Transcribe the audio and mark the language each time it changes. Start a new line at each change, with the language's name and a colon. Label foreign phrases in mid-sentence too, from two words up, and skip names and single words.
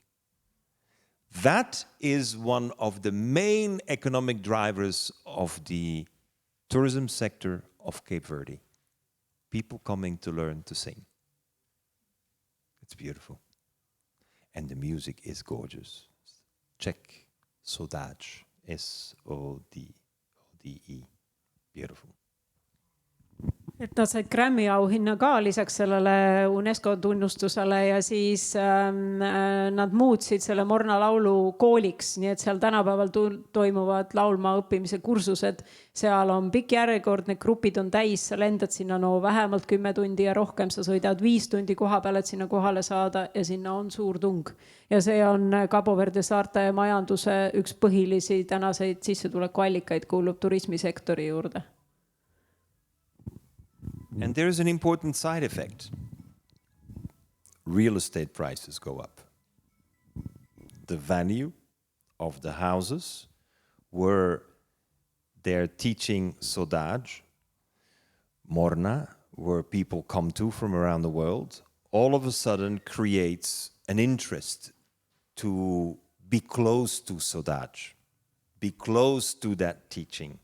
English: That is one of the main economic drivers of the tourism sector of Cape Verde. People coming to learn to sing. It's beautiful. And the music is gorgeous. Check Saudade, S-O-D-E. Beautiful.
Estonian: Et nad said Grammy auhinna ka lisaks sellele UNESCO tunnustusele ja siis nad muutsid selle Morna laulu kooliks, nii et seal tänapäeval toimuvad laulma õppimise kursused. Seal on pikk järjekord, need grupid on täis, sa lendad sinna vähemalt 10 tundi ja rohkem, sa sõidad 5 tundi koha peal, et sinna kohale saada ja sinna on suur tung. Ja see on Cabo Verde saarte majanduse üks põhilisi tänaseid sissetulekuallikaid, kuulub turismisektori juurde.
English: And there is an important side effect. Real estate prices go up. The value of the houses where they're teaching Saudade, Morna, where people come to from around the world, all of a sudden creates an interest to be close to Saudade, be close to that teaching.